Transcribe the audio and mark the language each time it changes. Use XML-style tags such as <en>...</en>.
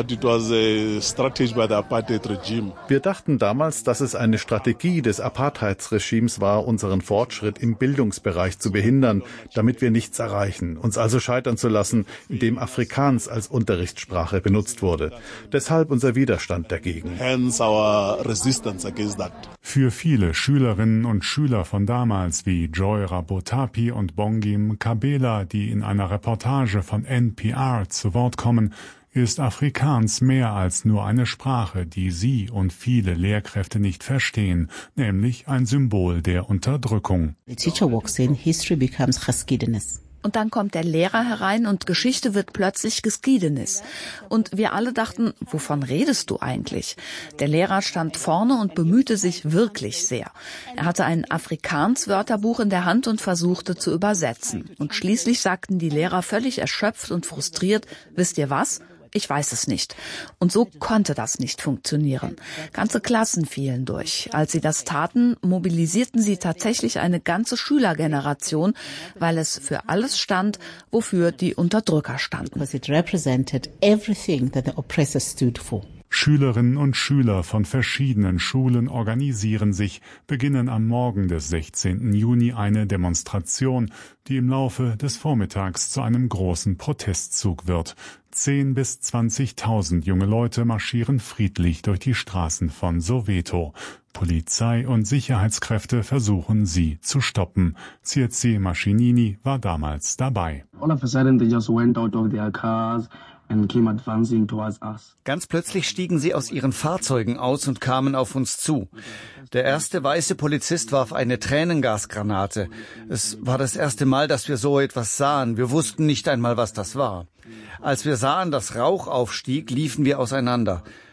<de>Wir dachten damals, dass es eine Strategie des Apartheidsregimes war, unseren Fortschritt im Bildungsbereich zu behindern, damit wir nichts erreichen, uns also scheitern zu lassen, indem Afrikaans als Unterrichtssprache benutzt wurde. Deshalb unser Widerstand dagegen.</de> <en>Hence our resistance against that.</en> <de>Für viele Schülerinnen und Schüler von damals wie Joy Rabotapi und Bongi Mkabela, die in einer Reportage von NPR zu Wort kommen, ist Afrikaans mehr als nur eine Sprache, die Sie und viele Lehrkräfte nicht verstehen, nämlich ein Symbol der Unterdrückung.</de> <en>The teacher walks in, history becomes geschiedenis.</en> <de>Und dann kommt der Lehrer herein und Geschichte wird plötzlich geschiedenis. Und wir alle dachten, wovon redest du eigentlich? Der Lehrer stand vorne und bemühte sich wirklich sehr. Er hatte ein Afrikaans-Wörterbuch in der Hand und versuchte zu übersetzen. Und schließlich sagten die Lehrer völlig erschöpft und frustriert, wisst ihr was? Ich weiß es nicht. Und so konnte das nicht funktionieren. Ganze Klassen fielen durch. Als sie das taten, mobilisierten sie tatsächlich eine ganze Schülergeneration, weil es für alles stand, wofür die Unterdrücker standen.</de> <en>Because it represented everything that the oppressor stood for.</en> <de>Schülerinnen und Schüler von verschiedenen Schulen organisieren sich, beginnen am Morgen des 16. Juni eine Demonstration, die im Laufe des Vormittags zu einem großen Protestzug wird. 10.000 bis 20.000 junge Leute marschieren friedlich durch die Straßen von Soweto. Polizei und Sicherheitskräfte versuchen, sie zu stoppen. Tsietsi Mashinini war damals dabei.</de> <en>All of a sudden they just went out of their cars. And came advancing towards us.</en> <de>Ganz plötzlich stiegen sie aus ihren Fahrzeugen aus und kamen auf uns zu. Der erste weiße Polizist warf eine Tränengasgranate. Es war das erste Mal, dass wir so etwas sahen. Wir wussten nicht einmal, was das war. Als wir sahen, dass Rauch aufstieg, liefen wir auseinander.</de>